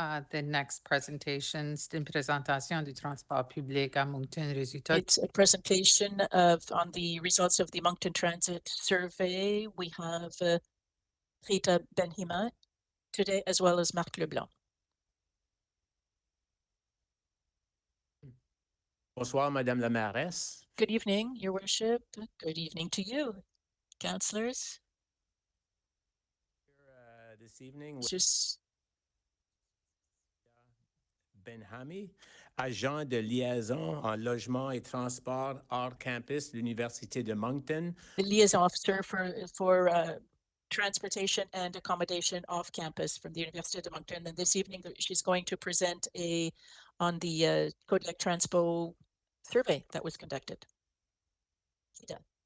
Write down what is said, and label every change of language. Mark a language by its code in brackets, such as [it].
[en] The next presentation, [fr] c'est une présentation du transport public à Moncton, résultat. [en] It's a presentation on the results of the Moncton Transit Survey. We have Rita Benhima today, as well as Marc Leblanc. [fr] Bonsoir, Madame la Mairesse. [en] Good evening, Your Worship. Good evening to you, councillors. This evening with Just [fr] Benhami, agent de liaison en logement et transport hors campus de l'Université de Moncton. [en] the liaison officer for transportation and accommodation off campus from the University of Moncton. And this evening, she's going to present on the Kodiak Transpo survey that was conducted. Rita.